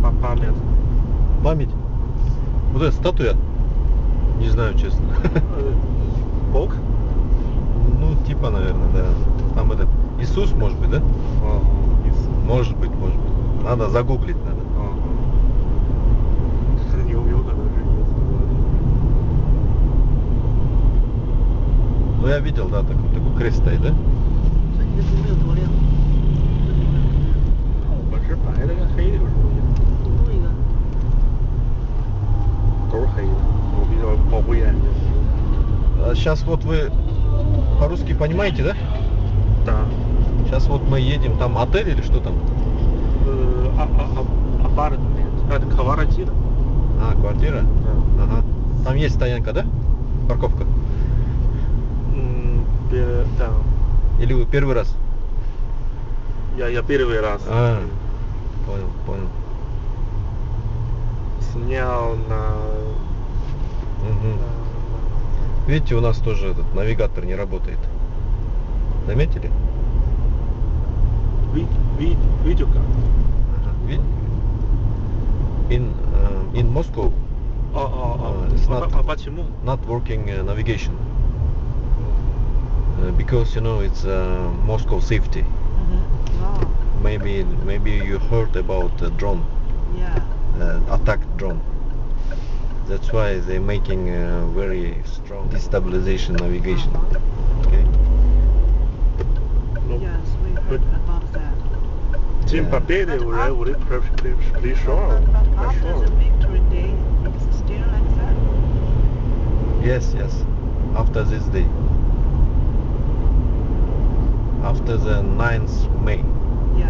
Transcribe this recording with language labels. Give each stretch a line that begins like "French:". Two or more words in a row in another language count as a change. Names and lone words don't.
Russian: память. Память? Вот эта статуя? Не знаю, честно. Бог? Ну, типа, наверное, да. Там этот Иисус, может быть, да? Может быть, может быть. Надо загуглить, надо.
Chinese: 有可能是耶稣。
Russian: Ну, я видел, да, такой крест стоит, да?
Chinese: 所以你的屏幕有多亮？我是白的跟黑的有什么意思？弄一个。都是黑的，我比较保护眼睛。
Russian: Сейчас вот вы по-русски понимаете, да? Да. Сейчас вот мы едем, там отель или что там? Апартамент. Это квартира. А, квартира? Да. Ага. Там есть стоянка, да? Парковка? Да. Или вы первый раз? Я первый раз. А, понял, понял. Снял на... Угу. Видите, у нас тоже этот навигатор не работает. Заметили? Видеокамера. Ага.
English: In Moscow, it's
Russian: А почему?
English: not working navigation. Because you know it's Moscow safety. Wow. Maybe you heard about drone, Yeah. attack drone. That's why they're making very strong destabilization navigation. Okay. Yes, we heard about that.
Russian: День Победы уже пришел.
English: But after the victory day, it's still like that. Yes, yes. After this day. After the 9th May. Yeah.